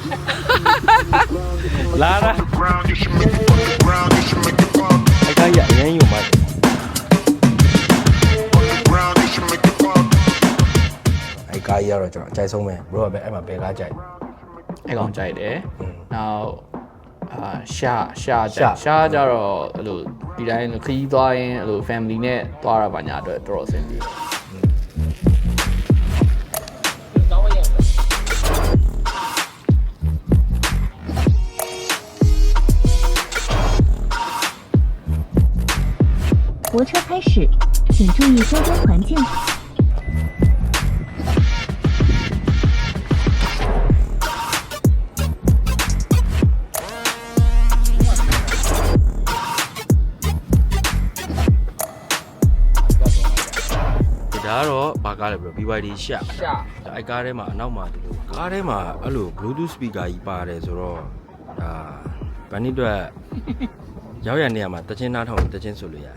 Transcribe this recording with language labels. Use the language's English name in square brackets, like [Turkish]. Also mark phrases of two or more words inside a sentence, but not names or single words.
[Burmese] လာလာအဲ့ကားကြီးအရင်ကြီးကိုမှအဲ့ကားကြီးကတော့ကျွန်တော်အကြိုက်ဆုံးပဲဘရိုကပဲအဲ့မှာဘယ်ကားကြိုက် အဲ့ကောင်ကြိုက်တယ်နောက်ရှာကြတော့အဲ့လိုဒီတိုင်းခရီးသွားရင်အဲ့လို family နဲ့သွားရပါညာအတွက်တော်တော်အဆင်ပြေ [Chinese] 泊车开始，请注意周边环境。 [Burmese] ဒါကတော့ဘာကားလဲဘရို BYD ရှာအဲ့ကားထဲမှာအနောက်မှာဒီလိုကားထဲမှာအဲ့လို [English] Bluetooth speaker [Burmese] ကြီးပါတယ်ဆိုတော့ဒါဗန်နီအတွက်ရောက်ရနေရမှာတချင်းနားထောင်တချင်းဆိုလို့ရတယ်